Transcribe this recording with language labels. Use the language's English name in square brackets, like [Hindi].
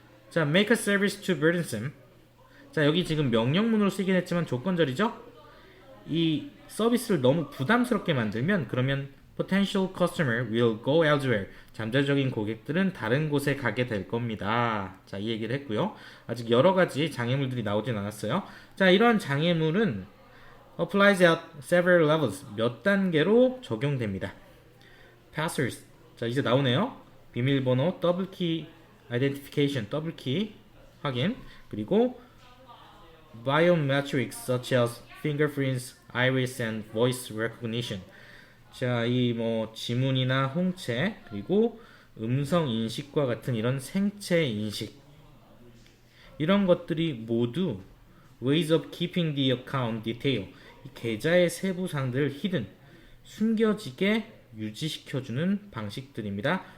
[Korean] 자, [English] make a service too burdensome. [Korean] 자, 여기 지금 명령문으로 쓰긴 했지만 조건절이죠. 이 서비스를 너무 부담스럽게 만들면 그러면 [English] potential customer will go elsewhere. [Korean] 잠재적인 고객들은 다른 곳에 가게 될 겁니다. 자, 이 얘기를 했고요. 아직 여러 가지 장애물들이 나오진 않았어요. 자, 이런 장애물은 [English] applies at several levels. [Korean] 몇 단계로 적용됩니다. passers. 자, 이제 나오네요. 비밀번호 더블 키 identification 더블 키 확인. 그리고 [English] biometrics such as fingerprints, iris and voice recognition. [Korean] 자, 이 뭐 지문이나 홍채 그리고 음성 인식과 같은 이런 생체 인식 이런 것들이 모두 [English] ways of keeping the account detail [Korean] 이 계좌의 세부 사항들을 hidden 숨겨지게 유지시켜주는 방식들입니다.